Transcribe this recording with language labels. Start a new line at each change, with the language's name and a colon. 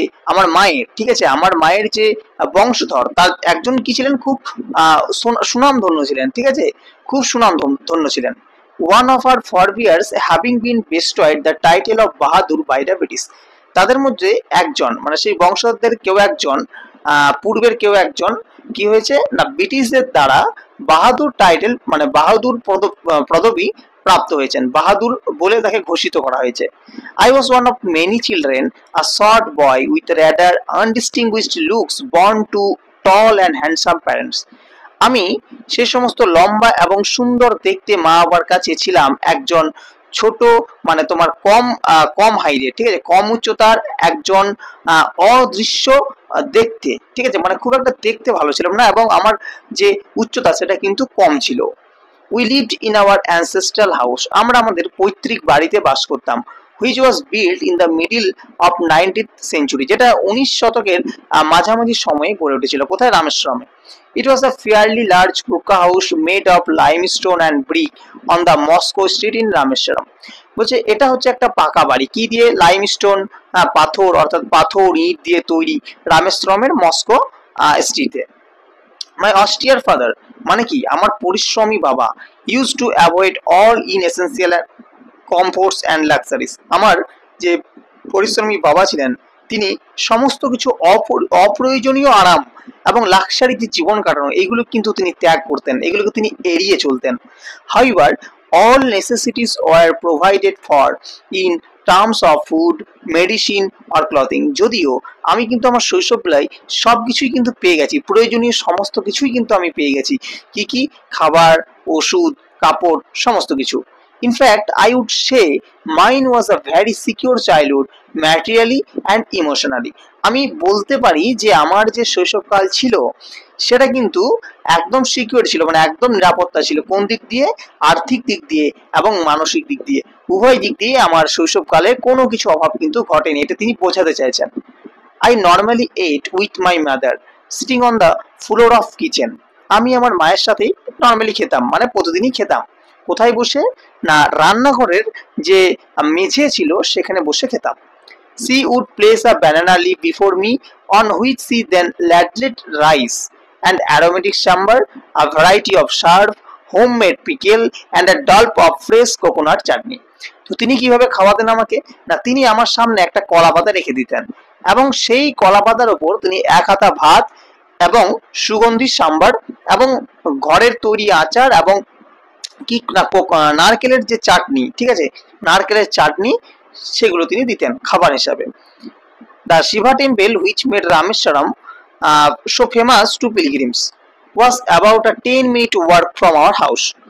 Bangla: আমার মায়ের, ঠিক আছে, আমার মায়ের যে বংশধর তার একজন কি ছিলেন, খুব সুনামধন্য ছিলেন, ঠিক আছে, খুব সুনামধন্য ছিলেন।
English: One of our forebears having been bestowed the title of Bahadur by the British.
Bangla: তাদের মধ্যে একজন, মানে সেই বংশধরদের কেউ একজন, পূর্বের কেউ একজন কি হয়েছে না ব্রিটিশদের দ্বারা বাহাদুর টাইটেল মানে বাহাদুর পদবি প্রাপ্ত হয়েছেন, বাহাদুর বলে তাকে ঘোষিত করা হয়েছে।
English: I was one of many children, a short boy with rather undistinguished looks, born to tall and handsome parents.
Bangla: আমি সে সমস্ত লম্বা এবং সুন্দর দেখতে মা বাবার কাছে ছিলাম একজন ছোট মানে তোমার কম হাইটে, ঠিক আছে, কম উচ্চতার একজন অদৃশ্য দেখতে, ঠিক আছে, মানে খুব একটা দেখতে ভালো ছিলাম না এবং আমার যে উচ্চতা সেটা কিন্তু কম ছিল।
English: we lived in our ancestral house,
Bangla: আমরা আমাদের পৈতৃক বাড়িতে বাস করতাম,
English: which was build in the middle of 19th century,
Bangla: যেটা 19 শতকের মাঝামাঝি সময়ে গড়ে উঠেছিল। কোথায়? রামেশ্বরমে।
English: It was a fairly large pucca house made of limestone and brick on the Moscow street in Rameshwaram.
Bangla: বলছে এটা হচ্ছে একটা পাকা বাড়ি, কি দিয়ে? লাইমস্টোন, পাথর, অর্থাৎ পাথর ইট দিয়ে তৈরি, রামেশ্বরমের মস্কো স্ট্রিটে।
English: my austere father,
Bangla: মানে কি? আমার পরিশ্রমী বাবা,
English: use to avoid all inessential comforts and luxuries,
Bangla: আমার যে পরিশ্রমী বাবা ছিলেন তিনি সমস্ত কিছু অপ্রয়োজনীয় আরাম এবং লাক্সারি যে জীবন কাটানো এইগুলো কিন্তু তিনি ত্যাগ করতেন, এগুলোকে তিনি এড়িয়ে চলতেন।
English: However all necessities were provided for in terms of food, medicine or clothing.
Bangla: যদিও আমি কিন্তু আমার শৈশববেলায় সবকিছুই কিন্তু পেয়ে গেছি, প্রয়োজনীয় সমস্ত কিছুই কিন্তু আমি পেয়ে গেছি। কি কি? খাবার, ওষুধ, কাপড়, সমস্ত কিছু।
English: In fact, I would say mine was a very secure childhood, materially and emotionally.
Bangla: আমি বলতে পারি যে আমার যে শৈশবকাল ছিল সেটা কিন্তু একদম সিকিউর ছিল, মানে একদম নিরাপত্তা ছিল। কোন দিক দিয়ে? আর্থিক দিক দিয়ে এবং মানসিক দিক দিয়ে, উভয় দিক দিয়ে আমার শৈশবকালে কোনো কিছু অভাব কিন্তু ঘটেনি, এটা তিনি বোঝাতে চাইছেন।
English: I normally ate with my mother sitting on the floor of kitchen.
Bangla: আমি আমার মায়ের সাথে নর্মালি খেতাম, মানে প্রতিদিনই খেতাম। কোথায় বসে? না রান্নাঘরের যে মেঝে ছিল সেখানে বসে খেতাম।
English: She would place a banana leaf before me on which she then ladled rice and aromatic sambar, a variety of sharp homemade pickle and a dollop of fresh coconut chutney.
Bangla: তো তিনি কিভাবে খাওয়াতেন আমাকে? না তিনি আমার সামনে একটা কলা পাতা রেখে দিতেন এবং সেই কলা পাতার উপর তিনি এক হাতা ভাত এবং সুগন্ধি সাম্বার এবং ঘরের তৈরি আচার এবং কি নারকেলের যে চাটনি, ঠিক আছে, নারকেলের চাটনি সেগুলো তিনি দিতেন খাবার হিসাবে।
English: The Shiva temple which made Rameshwaram so famous to pilgrims was about a 10-minute walk from our house.